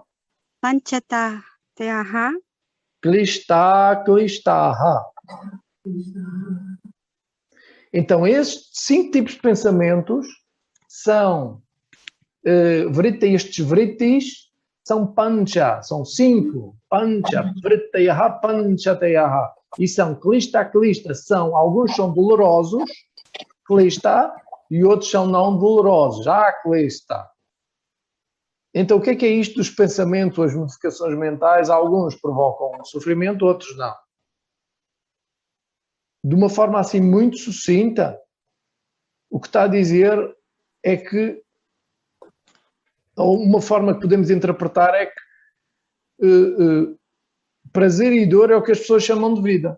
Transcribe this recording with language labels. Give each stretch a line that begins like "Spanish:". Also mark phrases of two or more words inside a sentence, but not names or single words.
Sanskrit: Panchatayaha, Klistaha.
Portuguese: Então, estes 5 tipos de pensamentos são estes vritis são pancha, são 5.
Sanskrit: Pancha, vrityaha, panchateyaha.
Portuguese: E são klista, são, alguns são dolorosos, klista, e outros são não dolorosos, klista. Então, o que é isto dos pensamentos, as modificações mentais? Alguns provocam sofrimento, outros não. De uma forma assim muito sucinta, o que está a dizer é que, ou uma forma que podemos interpretar é que prazer e dor é o que as pessoas chamam de vida.